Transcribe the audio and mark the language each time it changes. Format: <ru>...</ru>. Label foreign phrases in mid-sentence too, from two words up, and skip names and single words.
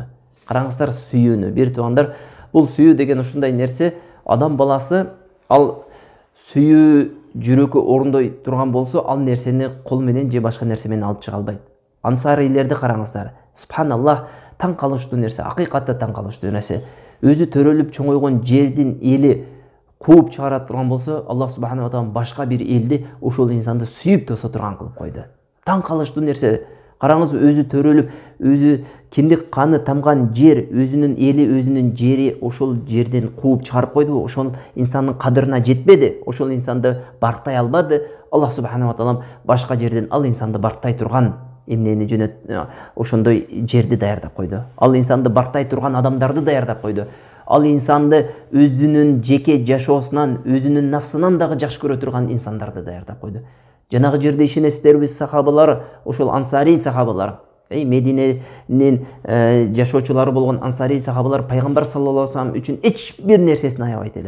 <ky>Караңыздар, сүйүүнү, бир туугандар, бул сүйүү деген ушундай нерсе, адам баласы ал сүйүү жүрөккө орундой турган болсо, ал нерсени кол менен же башка нерсе менен алып чыга албайт. Ансарийлерди караңыздар. Субханаллах, таң калыштуу нерсе, акыйкатта таң калыштуу нерсе. Өзү төрөлүп чоңойгон жердин эли кууп чыгара турган болсо,</ky> <ar>الله سبحانه وتعالى</ar> <ky>башка бир элди ошол инсанды сүйүп тосо турган кылып койду. Таң калыштуу нерсе. Караңыз, өзү төрөлүп, өзү киндик каны тамган жер, өзүнүн эли, өзүнүн жери ошол жерден кууп чыгарып койду. Ошол инсандын кадырына жетпеди, ошол инсанды барктай албады.</ky> <ar>الله سبحانه وتعالى</ar> <ky>башка жерден ал инсанды барктай турган эмнени ошондой жерди даярдап койду. Ал инсанды барктай турган адамдарды даярдап койду. Ал инсанды өзүнүн жеке жашоосунан, өзүнүн нафсынан дагы жакшы көрө турган инсандарды даярдап койду. Жанагы жерде ишенесиздерби, сахабалар, ошол ансари сахабалар, Мединенин жашоочулары болгон ансари сахабалар пайгамбар</ky> <ar>صلى الله عليه وسلم</ar> <ky>үчүн эч бир нерсесин аябайт эле.</ky>